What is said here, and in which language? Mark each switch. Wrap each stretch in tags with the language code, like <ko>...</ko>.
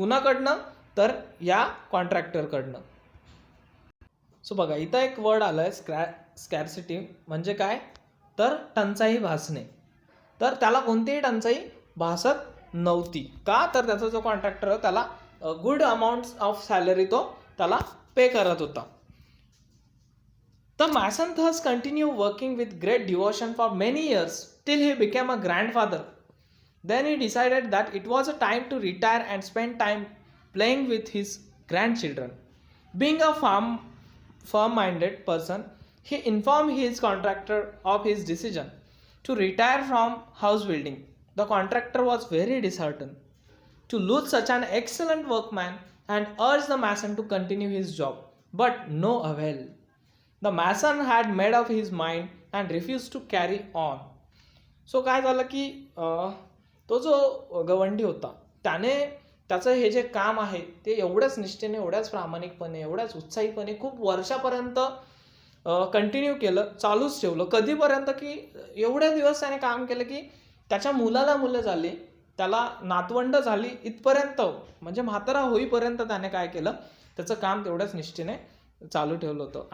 <mr>कुणाकडनं, तर या कॉन्ट्रॅक्टरकडनं. सो बघा इथं एक वर्ड आलं आहे स्कॅर्सिटी. म्हणजे काय, तर टंचाई भासणे. तर त्याला कोणतीही टंचाई भासत नव्हती. का, तर त्याचा जो कॉन्ट्रॅक्टर त्याला</mr> <en>good amount of salary</en> <mr>तो त्याला पे करत होता.</mr> <en>The mason thus continued working with great devotion for many years till he became a grandfather. Then he decided that it was a time to retire and spend time playing with his grandchildren. Being a firm-minded person, he informed his contractor of his decision to retire from house building. The contractor was very disheartened to lose such an excellent workman and urged the mason to continue his job, but no avail. The mason had made up his mind and refused to carry on.</en> <mr>So काय झालं की तो जो गवंडी होता त्याने त्याचं हे जे काम आहे ते एवढ्याच निष्ठेने, एवढ्याच प्रामाणिकपणे, एवढ्याच उत्साहीपणे खूप वर्षापर्यंत कंटिन्यू केलं, चालूच ठेवलं. कधीपर्यंत की एवढे दिवस त्याने काम केलं की त्याच्या मुलाला मुलं झाली, त्याला नातवंड झाली, इथपर्यंत म्हणजे म्हातारा होईपर्यंत त्याने काय केलं, त्याचं काम तेवढ्याच निष्ठेने चालू ठेवलं होतं.</mr>